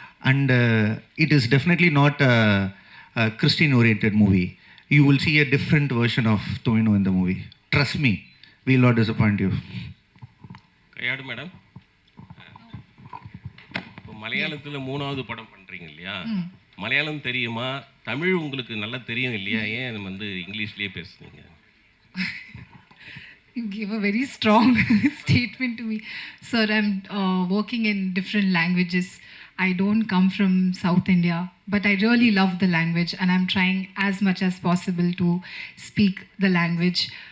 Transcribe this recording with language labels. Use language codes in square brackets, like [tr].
[en] And it is definitely not a Christian-oriented movie. You will see a different version of Tovino in the movie. Trust me, we will not disappoint you. [ta] கையாடு madam, இப்போ மலையாளத்தில் 3வது படம் பண்ணுறீங்க இல்லையா? மலையாளம் தெரியுமா? தமிழ் உங்களுக்கு நல்லா தெரியும் இல்லையா? ஏன் வந்து இங்கிலீஷ்லேயே பேசுனீங்க? [en] You gave a very strong statement to me. Sir, I'm working in different languages. I don't come from South India, but I really love the language and I'm trying as much as possible to speak the language.